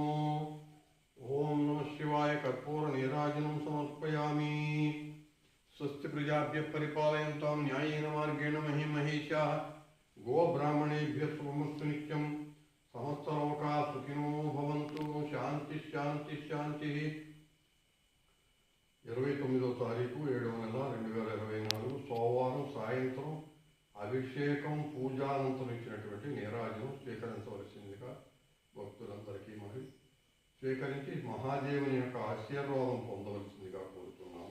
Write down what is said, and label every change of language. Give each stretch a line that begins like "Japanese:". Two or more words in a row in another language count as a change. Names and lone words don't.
Sanskrit: ओम नमः शिवाय। कर्पूर नीराजनं समर्पयामि। स्वस्ति प्रजाभ्यः परिपालयन्तां न्यायेन मार्गेण महिषाः गोब्राह्मणेभ्यः शुभमस्तु नित्यं। समस्तलोकाः सुखिनो भवन्तु। शांति शांति शांति।
Telugu: 29వ తారీఖు 7వ నెల 2024 సోమవారం సాయంత్రం అభిషేకం పూజానంతరం ఇచ్చినటువంటి నీరాజనం స్వీకరించవలసిందిగా భక్తులందరికీ మరి స్వీకరించి మహాదేవుని యొక్క ఆశీర్వాదం పొందవలసిందిగా కోరుతున్నాము.